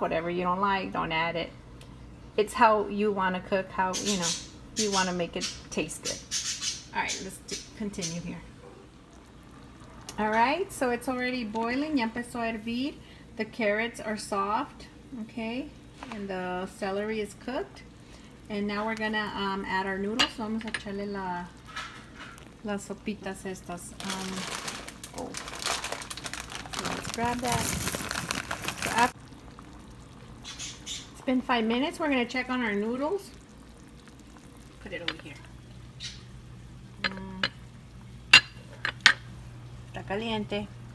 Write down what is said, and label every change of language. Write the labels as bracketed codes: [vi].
[en] Whatever you don't like, don't add it. It's how you want to cook, how you know you want to make it taste good. All right, let's continue here. All right, so it's already boiling. [es] Ya empezó a hervir. [en] The carrots are soft, okay, and the celery is cooked. And now we're gonna add our noodles. [es] So vamos a echarle las sopitas estas. [en] So let's grab that. So after it's been 5 minutes. We're gonna check on our noodles. Put it over here. [es] Está caliente.